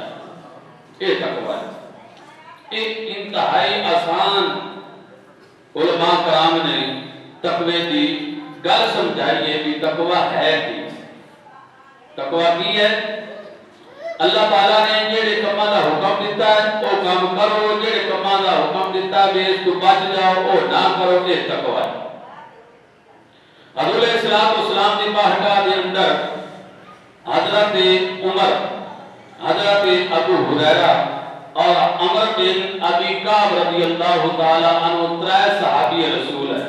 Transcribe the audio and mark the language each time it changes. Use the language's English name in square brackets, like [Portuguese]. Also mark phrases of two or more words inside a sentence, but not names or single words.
[Urdu] یہ تقوی ہے. ایک انتہائی آسان علماء کرام نے تقوی کی گل سمجھائی ہے کہ تقوی ہے کی. تقوی کی ہے اللہ تعالیٰ نے [Punjabi] جڑے کماں دا [Urdu] حکم دیتا ہے وہ کام کرو، [Punjabi] جڑے کماں دا [Urdu] حکم دیتا ہے اس تو بچ جاؤ وہ نہ کرو. یہ تقوی ہے. حضور علیہ السلام [Punjabi] دی بارگاہ دے اندر [Urdu] حضرت عمر، حضرت ابو ہریرہ اور عمر بن ابی کعب رضی اللہ تعالی عنہ ترے صحابی رسول ہیں.